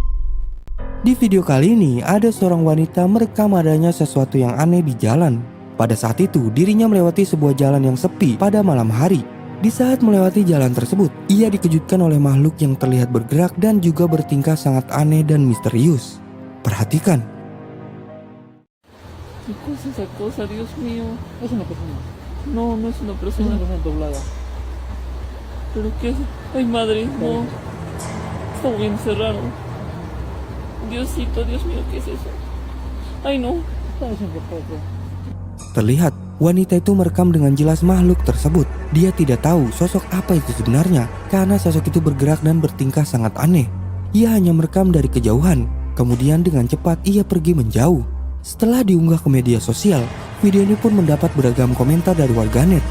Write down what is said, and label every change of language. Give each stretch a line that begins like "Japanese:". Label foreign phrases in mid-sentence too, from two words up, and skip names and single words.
Indonesian: Di video kali ini ada seorang wanita merekam adanya sesuatu yang aneh di jalan. Pada saat itu dirinya melewati sebuah jalan yang sepi pada malam hari. Di saat melewati jalan tersebut, ia dikejutkan oleh makhluk yang terlihat bergerak dan juga bertingkah sangat aneh dan misterius. Perhatikan.
Spanish: ¿Qué cosa esa cosa, Dios mío? Es una persona. No, no es una Es persona. una persona doblada. ¿Pero qué es? Ay, madre, no. Está muy encerrado. Diosito, Dios mío, ¿qué es eso? Ay, no. Está desenfocado.
Indonesian: Terlihat wanita itu merekam dengan jelas makhluk tersebut. Dia tidak tahu sosok apa itu sebenarnya karena sosok itu bergerak dan bertingkah sangat aneh. Ia hanya merekam dari kejauhan. Kemudian dengan cepat ia pergi menjauh. Setelah diunggah ke media sosial, video ini pun mendapat beragam komentar dari warganet.